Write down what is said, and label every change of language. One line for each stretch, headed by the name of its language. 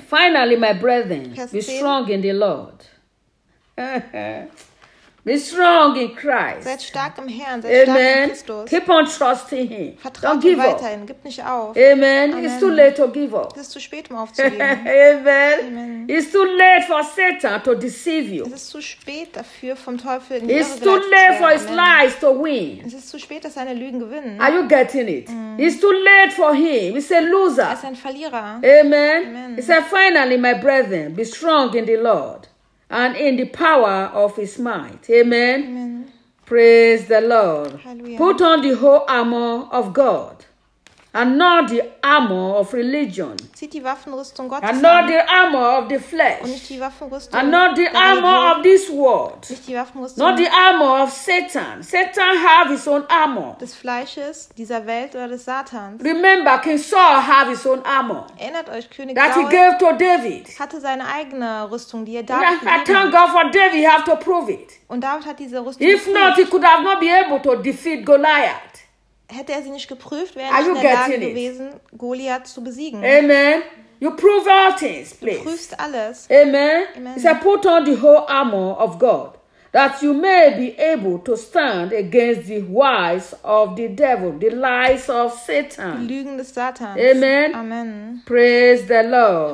English: Finally, my brethren, be strong in the Lord. Be strong in Christ.
German: Seid stark im Herrn, seid stark in Christus.
English: Keep on trusting him.
German: Vertraut ihm weiterhin, gib nicht auf.
English: Amen. It's too late to give up.
German: Es ist zu spät, um aufzugeben.
English: Amen. It's too late for Satan to deceive you.
German: Es ist zu spät dafür, vom Teufel in die Irre geleitet zu werden.
English: It's too late for his lies to win.
German: Es ist zu spät, dass seine Lügen gewinnen.
English: Are you getting it? Mm. It's too late for him. He's a loser.
German: Er ist ein Verlierer.
English: Amen. He said, finally, my brethren, be strong in the Lord. And in the power of his might. Amen. Amen. Praise the Lord.
German: Hallelujah.
English: Put on the whole armor of God. And not the armor of religion.
German: Zieht die Waffenrüstung Gottes
English: and not the armor of the flesh.
German: Und nicht die Waffenrüstung
English: and not the armor Of this world.
German: Nicht die Waffenrüstung
English: not the armor of Satan. Satan have his own armor.
German: Des Fleisches, dieser Welt oder des Satans.
English: Remember, King Saul have his own armor.
German: Erinnert euch, König
English: that
German: Saul
English: he gave to David.
German: Hatte seine eigene Rüstung, die er David gegeben hat.
English: I thank God for David, he have to prove it.
German: Und David hat diese Rüstung
English: if
German: geprüft.
English: Not, he could have not been able to defeat Goliath.
German: Hätte er sie nicht geprüft, wäre er nicht in der Lage gewesen, Goliath zu besiegen.
English: Amen. You prove all things, please.
German: Du prüfst alles.
English: Amen. Amen. He said, put on the whole armor of God. that you may be able to stand against the wiles of the devil, the lies of Satan.
German: Lügen des Satans.
English: Amen. Amen. Praise the Lord.